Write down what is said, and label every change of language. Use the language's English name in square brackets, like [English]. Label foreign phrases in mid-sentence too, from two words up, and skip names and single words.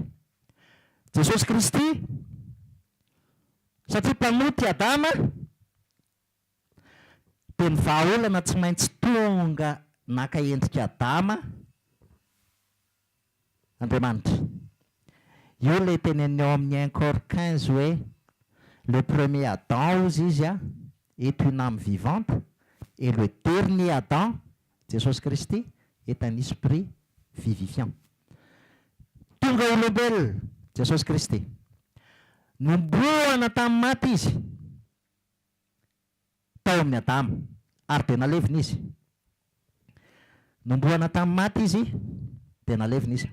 [Malagasy] Jesosy Kristy satria mpanoty Adama dia ny vahaolana tsy maintsy tonga naka endrika Adama Andriamanitra. Io le teneniny ao amin'ny 1 Corinthiens 15 hoe [French] le premier Adam [Malagasy] ozy izy [French] est une âme vivante et le dernier Adam Jesosy Kristy est un esprit vivifiant. [Malagasy] Tonga olombelona Jesosy Kristy. Nombohana tamin'ny maty izy tao amin'ny Adama ary dia nalevina izy. Nombohana tamin'ny maty izy dia nalevina izy.